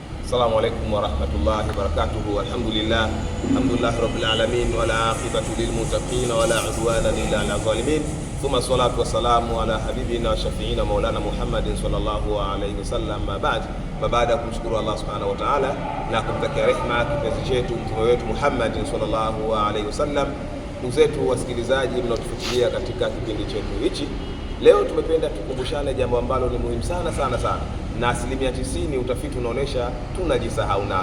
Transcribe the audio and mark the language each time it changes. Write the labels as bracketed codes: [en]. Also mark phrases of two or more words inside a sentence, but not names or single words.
[ar] السلام عليكم ورحمة الله وبركاته. الحمد لله رب العالمين والعاقبة للمتقين ولا عدوان إلا على الظالمين. ثم الصلاة والسلام على حبيبنا وشفيعنا مولانا محمد صلى الله عليه وسلم. [sw] Baada ya kumshukuru Allah [ar] سبحانه وتعالى [sw] na kumtakia rehema kipenzi chetu mtume wetu Muhammadin [ar] صلى الله عليه وسلم, [sw] ndugu zetu wasikilizaji mnaotufuatilia katika kipindi chetu hichi, leo tumependa tukumbushane jambo ambalo ni muhimu sana na asilimia 90 utafiti unaonesha tunajisahau nalo.